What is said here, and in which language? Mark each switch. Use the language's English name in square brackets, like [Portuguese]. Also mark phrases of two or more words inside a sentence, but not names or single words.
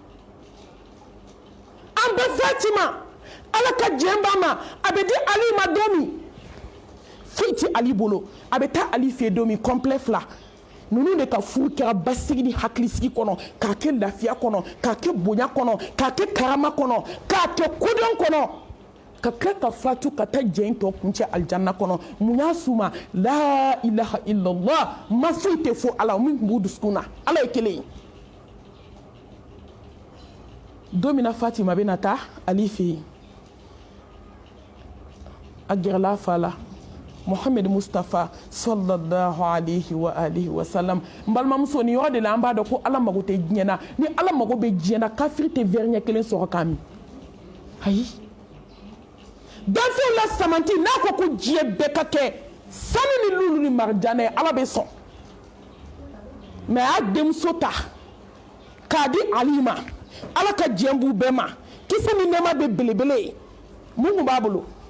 [Bambara] an bɛ Fatima ala ka jɛn b'a ma a bɛ di Ali ma don min foyi tɛ Ali bolo a bɛ taa Ali fɛ yen don min complet fila ninnu de ka furu kɛra basigi ni hakilisigi kɔnɔ k'a kɛ lafiya kɔnɔ k'a kɛ bonya kɔnɔ k'a kɛ karama kɔnɔ k'a kɛ kodɔn kɔnɔ ka tila ka fatu ka taa jɛn tɔ kuncɛ alijanna kɔnɔ mun y'a s'u ma [Arabic] لا إله إلا الله [Bambara] ma foyi tɛ fɔ ala min tun b'u dusukun na ala ye kelen ye don min na Fatima bɛna taa Ali fɛ yen a gɛrɛla a fa la Muhammad Mustafa [Arabic] صلى الله عليه وآله وسلم [Bambara] n balimamuso ni yɔrɔ de la an b'a dɔn ko ala mago tɛ diɲɛ na ni ala mago bɛ diɲɛ na kafiri tɛ verre ɲɛ kelen sɔrɔ k'a min ayi danfɛnw la samanti n'a ko ko diɲɛ bɛɛ ka kɛ sanu ni lulu ni marijana ye ala bɛ sɔn mɛ a y'a denmuso ta k'a di Ali ma ala ka diɲɛ b'u bɛɛ ma kisɛ ni nɛɛma bɛ belebele ye mun tun b'a bolo